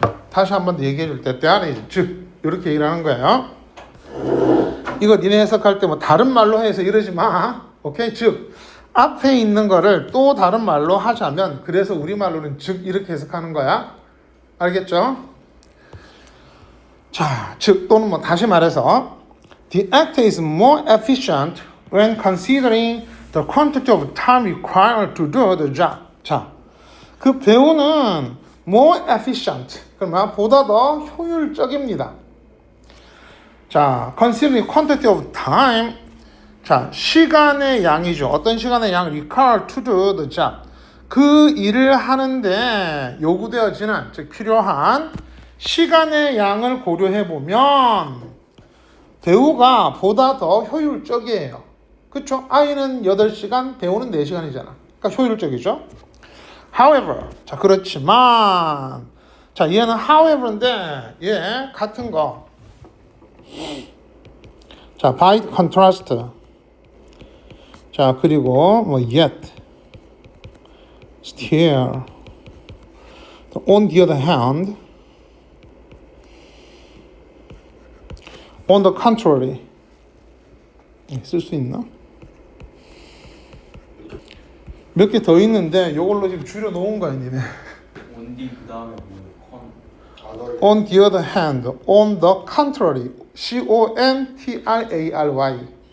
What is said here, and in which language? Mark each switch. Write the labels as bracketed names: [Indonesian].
[Korean] 다시 한 번 더 얘기해 줄 때, there is. 즉, 요렇게 얘기를 하는 거예요. 이거 니네 해석할 때 뭐 다른 말로 해서 이러지 마. 오케이? 즉, 앞에 있는 거를 또 다른 말로 하자면, 그래서 우리말로는 즉, 이렇게 해석하는 거야. 알겠죠? [English] 자, 즉, 또는 뭐 다시 말해서, the actor is more efficient when considering the quantity of time required to do the job. [Korean] 자, 그 배우는 more efficient, 그러면 보다 더 효율적입니다. 자, considering quantity of time, 자, 시간의 양이죠. [English] 어떤 시간의 양? required to do the job. [Korean] 그 일을 하는데 요구되어지는, 즉 필요한 시간의 양을 고려해 보면 배우가 보다 더 효율적이에요. 그렇죠? 아이는 8시간, 배우는 4시간이잖아. 그러니까 효율적이죠. However, 자, 그렇지만, 자, 얘는 however인데, 얘 같은 거. [English] 자, by contrast. 자, 그리고 뭐 yet, still, on the other hand, on the contrary. [Korean] 쓸 수 있나? 몇 개 더 있는데 요걸로 지금 줄여 놓은 거야, 니네. 온디 그 다음에 뭐 [English] On the other hand, on the contrary, contrary.